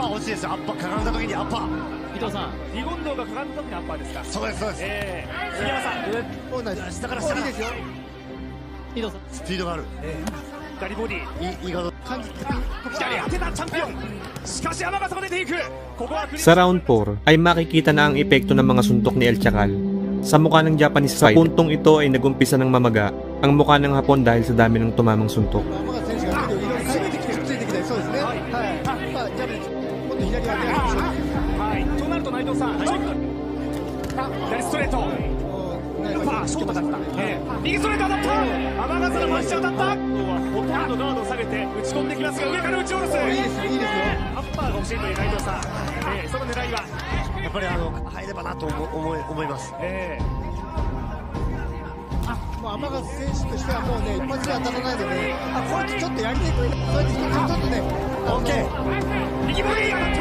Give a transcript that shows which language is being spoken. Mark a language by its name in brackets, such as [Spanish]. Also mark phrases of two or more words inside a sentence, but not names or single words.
[Japanese] アッパー欲しいですよ。アッパーかがんだ時にアッパー。伊藤さん、リゴンドウがかがんだ時にアッパーですか。そうですそうです。杉山さん、もう同じ。下から下いいですよ。伊藤さん、スピードがある。左ボディ。いいガード。感じて左当てたチャンピオン。しかし天笠が出ていく。ここは [Filipino] Sa round 4 ay makikita na ang epekto ng mga suntok ni El Chacal sa mukha ng [English] Japanese fighter. [Filipino] Sa puntong ito ay nagumpisa ng mamaga ang mukha ng Hapon dahil sa dami ng tumamang suntok. [Japanese] 天笠選手がいろいろついてきてそうですね。はい。まあじゃあもっと左当てるでしょう。はい。となると内藤さん、左ストレート。ショートだった。右ストレート当たった。天笠のパンチ当たった。ほとんどガードを下げて打ち込んできますが上から打ち下ろす。いいですよいいですよ。アッパーが欲しいという内藤さん。その狙いはやっぱり入ればなと思います。もう天笠選手としてはもうね一発で当たらないので、こいつちょっとやりにくい。そうやって一つ一つね。右ボディ。